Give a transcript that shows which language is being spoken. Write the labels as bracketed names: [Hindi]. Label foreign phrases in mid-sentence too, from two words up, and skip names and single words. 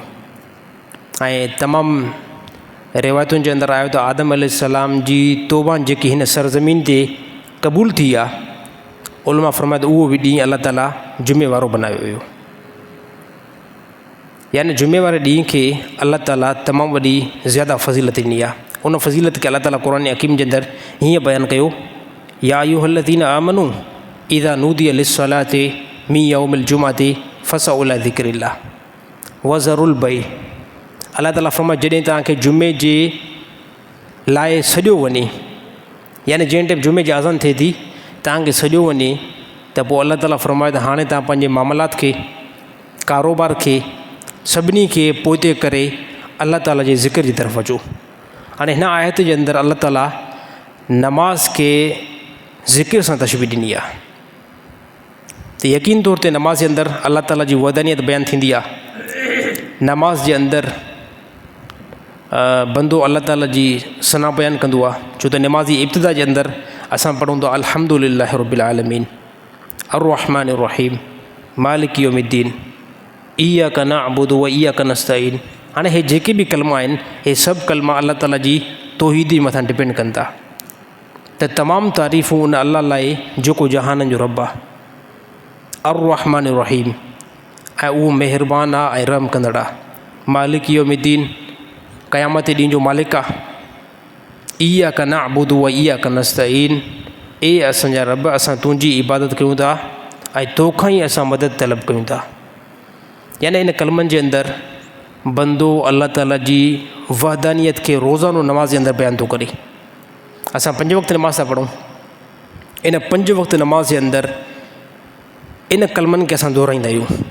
[Sindhi] ऐं तमामु रिवायतुनि जे अंदरि आयो त आदम अलैहिस्सलाम जी तौबा जेकी हिन सरज़मीन ते क़बूल थी आहे, उलमा फरमाए त उहो बि ॾींहुं अलाह ताला जुमे वारो बनायो हुयो। यानी जुमे वारे ॾींहं खे अलाह ताला तमामु वॾी ज़्यादा फ़ज़ीलत ॾिनी आहे। उन फ़ज़ीलत खे अलाह ताला क़ुरान हकीम जे अंदरि हीअं बयानु कयो, [Arabic] يا أيها الذين آمنوا إذا نودي للصلاة من يوم الجمعة فاسعوا إلى ذكر الله وذروا البيع. [Sindhi] अलाह ताला फरमाए जॾहिं तव्हांखे जुमे जे लाइ सॼो वञे, यानी जंहिं टाइम जुमे जी अज़ान थिए थी तव्हांखे सॼो वञे, त पोइ अलाह ताला फरमाए त हाणे तव्हां पंहिंजे मामलात खे, कारोबार खे, सभिनी खे पोइते करे अलाह ताला जे ज़िक्र जी तरफ़ अचो। हाणे हिन आयत जे अंदरि अलाह ताला नमाज़ खे ज़िक्र सां तशबीह ॾिनी आहे। त यकीन तौर ते नमाज़ जे अंदरि अलाह ताला जी वहदानियत बयानु थींदी आहे। नमाज़ जे अंदरि बंदो अलाह ताला जी सना बयानु कंदो आहे, छो त नमाज़ी इब्तिदा जे अंदरि असां पढ़ूं था [Arabic] الحمد لله رب العالمين الرحمن الرحيم مالك يوم الدين إياك نعبد وإياك نستعين. [Sindhi] हाणे हे जेके बि कलमा आहिनि, हे सभु कलमा अलाह ताला जी तौहीदी मथां डिपेंड कनि था त तमामु तारीफ़ूं उन अलाह लाइ जेको जहाननि जो रब आहे, [Arabic] الرحمن الرحيم, [Sindhi] ऐं उहो महिरबान आहे ऐं रहम कंदड़ आहे। [Arabic] مالك يوم الدين, [Sindhi] क़यामत ॾींहं जो मालिक आहे। [Arabic] إياك نعبد وإياك نستعين, [Sindhi] ए असांजा रब, असां तुंहिंजी इबादत कयूं था ऐं तोखां ई असां मदद तलब कयूं था। यानी इन कलमनि जे अंदरि बंदो अलाह ताला जी वहदानियत खे रोज़ानो नमाज़ जे अंदरि बयानु थो करे। असां 5 वक़्त नमाज़ था पढ़ूं, इन 5 वक़्त नमाज़ जे अंदरि इन कलमनि खे असां दोहराईंदा आहियूं।